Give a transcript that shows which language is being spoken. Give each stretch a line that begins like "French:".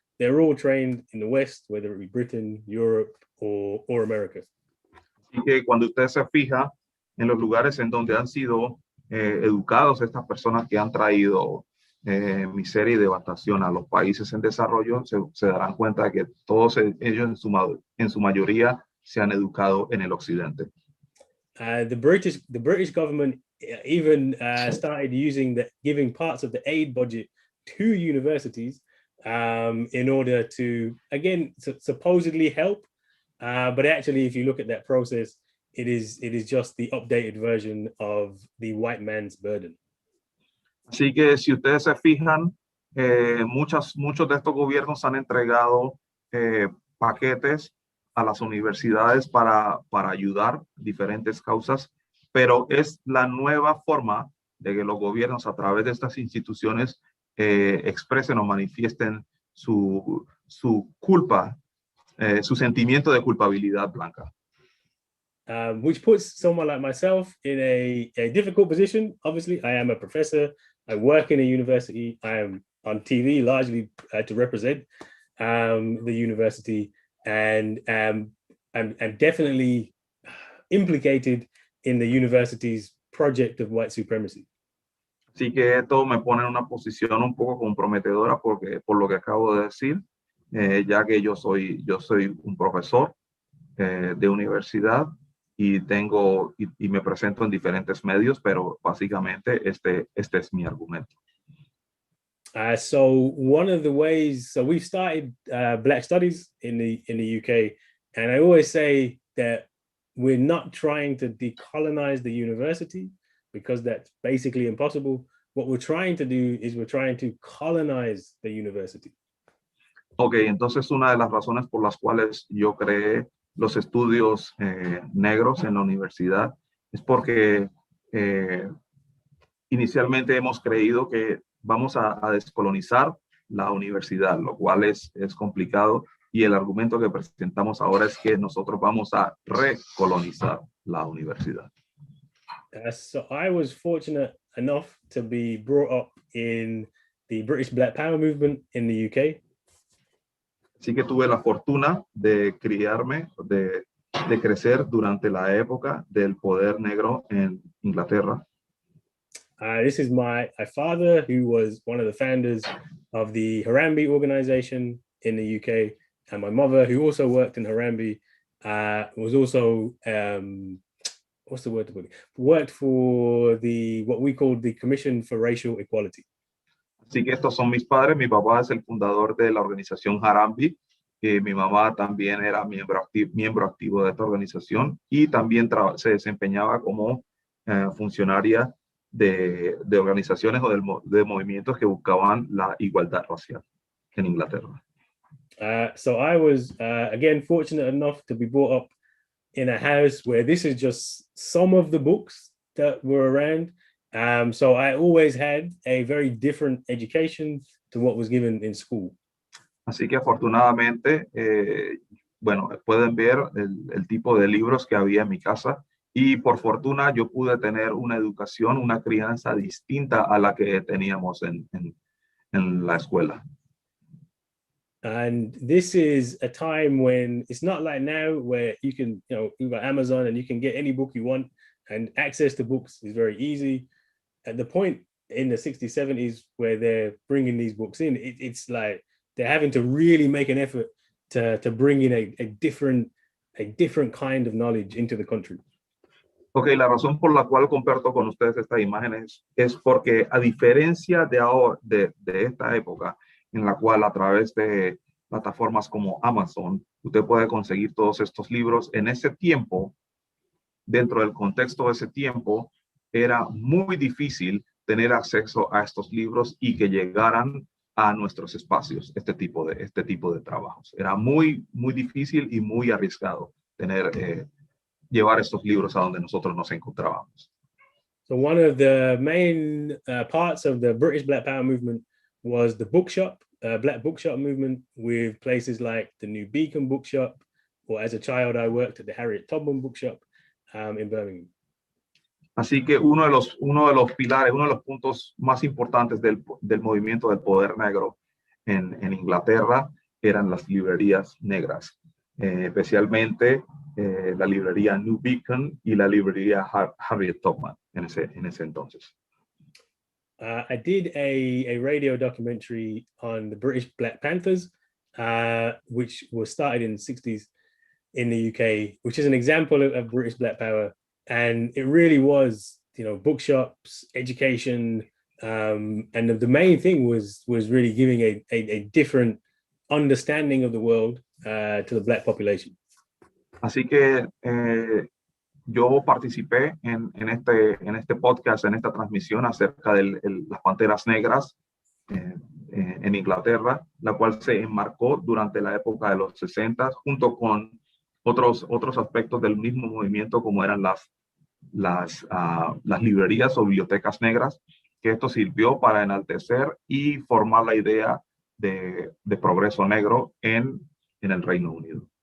English: They're all trained in the West, whether it be Britain, Europe, or America.
Spanish: Así que cuando usted se fija en los lugares en donde han sido educados estas personas que han traído miseria y devastación a los países en desarrollo, se darán cuenta de que todos ellos en su mayoría se han educado en el Occidente.
English: The British government even started giving parts of the aid budget to universities in order to, again, supposedly help, but actually, if you look at that process, it is just the updated version of the white man's burden.
Spanish: Así que si ustedes se fijan, muchos de estos gobiernos han entregado paquetes a las universidades para ayudar diferentes causas, pero es la nueva forma de que los gobiernos a través de estas instituciones expresen o manifiesten su culpa, su sentimiento de culpabilidad blanca.
English: Which puts someone like myself in a difficult position. Obviously, I am a professor. I work in a university. I am on TV largely to represent the university, and I'm definitely implicated in the university's project of white supremacy.
Spanish: Así que esto me pone en una posición un poco comprometedora por lo que acabo de decir, ya que yo soy un profesor de universidad y me presento en diferentes medios, pero básicamente este es mi argumento.
English: So one of the ways, so we've started Black Studies in the UK, and I always say that we're not trying to decolonize the university, because that's basically impossible. What we're trying to do is we're trying to colonize the university.
Spanish: Ok, entonces una de las razones por las cuales yo creé los estudios negros en la universidad es porque inicialmente hemos creído que vamos a descolonizar la universidad, lo cual es complicado. Y el argumento que presentamos ahora es que nosotros vamos a recolonizar la universidad.
English: So I was fortunate enough to be brought up in the British Black Power movement in the UK.
Spanish: Así que tuve la fortuna de criarme, de crecer durante la época del poder negro en Inglaterra.
English: This is my father, who was one of the founders of the Harambee organization in the UK, and my mother, who also worked in Harambee, was also what's the word to put it? Worked for what we call the Commission for Racial Equality.
Spanish: Así que estos son mis padres. Mi papá es el fundador de la organización Harambee. Mi mamá también era miembro activo de esta organización y también se desempeñaba como funcionaria de organizaciones o de movimientos que buscaban la igualdad racial en Inglaterra.
English: So I was, again, fortunate enough to be brought up in a house where this is just some of the books that were around. So I always had a very different education to what was given in school.
Spanish: Así que afortunadamente, bueno, pueden ver el tipo de libros que había en mi casa y por fortuna yo pude tener una educación, una crianza distinta a la que teníamos en la escuela.
English: And this is a time when it's not like now where you can, you've got Amazon and you can get any book you want and access to books is very easy. At the point in the 60s, 70s where they're bringing these books in, it's like they're having to really make an effort to bring in a different kind of knowledge into the country.
Spanish: Ok, la razón por la cual comparto con ustedes estas imágenes es porque a diferencia de ahora, de esta época, en la cual a través de plataformas como Amazon, usted puede conseguir todos estos libros. En ese tiempo, dentro del contexto de ese tiempo, era muy difícil tener acceso a estos libros y que llegaran a nuestros espacios, este tipo de trabajos. Era muy, muy difícil y muy arriesgado llevar estos libros a donde nosotros nos encontrábamos.
English: So one of the main parts of the British Black Power movement was the bookshop, Black bookshop movement, with places like the New Beacon bookshop, or as a child I worked at the Harriet Tubman bookshop in Birmingham.
Spanish: Así que uno de los pilares, uno de los puntos más importantes del movimiento del poder negro en Inglaterra eran las librerías negras, especialmente la librería New Beacon y la librería Harriet Tubman en ese entonces.
English: I did a radio documentary on the British Black Panthers, which was started in the 60s in the UK, which is an example of British Black Power. And it really was, bookshops, education, and the main thing was really giving a different understanding of the world to the Black population.
Spanish: Así que yo participé en este podcast, en esta transmisión acerca de las panteras negras en Inglaterra, la cual se enmarcó durante la época de los 60 junto con otros aspectos del mismo movimiento, como eran las librerías o bibliotecas negras, que esto sirvió para enaltecer y formar la idea de progreso negro en el Reino Unido.